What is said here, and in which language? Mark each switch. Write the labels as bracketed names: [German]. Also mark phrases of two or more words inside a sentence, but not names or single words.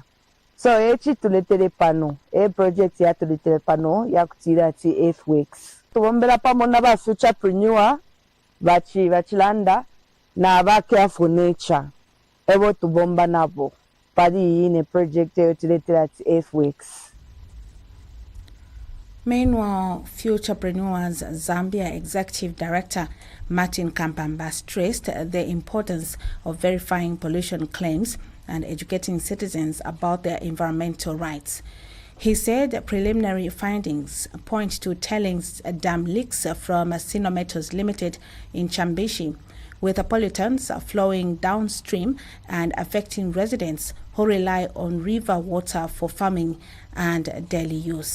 [Bemba] So echi tuletere pano project ya tuletere pano ya kutira ati Earthworks tubombera pamona ba futurepreneur bachilanda na ba Care for Nature ebo tubomba nabo padi ine project ya tuletere ati Earthworks. [English] Meanwhile, Futurepreneurs Zambia Executive Director Martin Kampamba stressed the importance of verifying pollution claims and educating citizens about their environmental rights. He said preliminary findings point to telling dam leaks from Sino Metals Limited in Chambishi, with pollutants flowing downstream and affecting residents who rely on river water for farming and daily use.